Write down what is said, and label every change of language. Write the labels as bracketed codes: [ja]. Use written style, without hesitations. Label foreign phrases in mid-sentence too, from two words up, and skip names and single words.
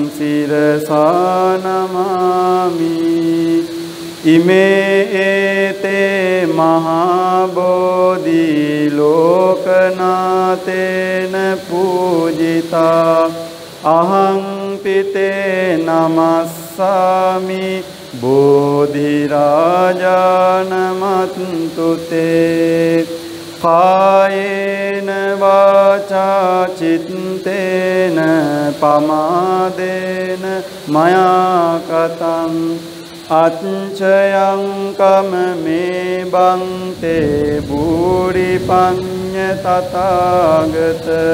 [pi] සිරසානමාමි ඉමේ ඒතේ මහා බෝධි ලෝකනාතේන පූජිතා අහං පිතේ නමස්සාමි බෝධි රාජානමත්තුතේ කායේන වාචා චිත්තේන පමාදේන මයා කතං අච්චයං කම මේ බන්තේ බුරි පඤ්ඤ තථාගත